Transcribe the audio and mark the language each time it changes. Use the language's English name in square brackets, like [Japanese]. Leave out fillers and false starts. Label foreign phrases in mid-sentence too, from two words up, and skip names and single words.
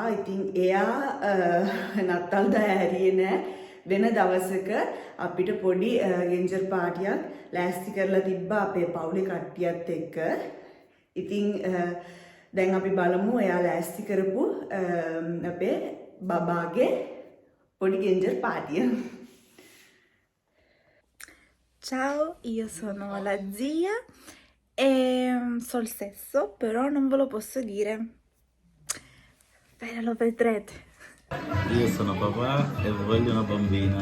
[Sinhala] ඉතින් එයා නත්තල් දා ඇරියේ නැහැ. වෙන දවසක අපිට පොඩි ගෙන්ජර් පාටියක් ලෑස්ති කරලා තිබ්බා අපේ පවුලේ කට්ටියත් එක්ක. ඉතින් දැන් අපි බලමු එයා ලෑස්ති කරපු අපේ බබාගේ podi [English] ginger party. [Italian] Ciao, io sono la zia e so il sesso, però non ve lo posso dire. Bene, lo vedrete. Io sono papà e voglio una bambina.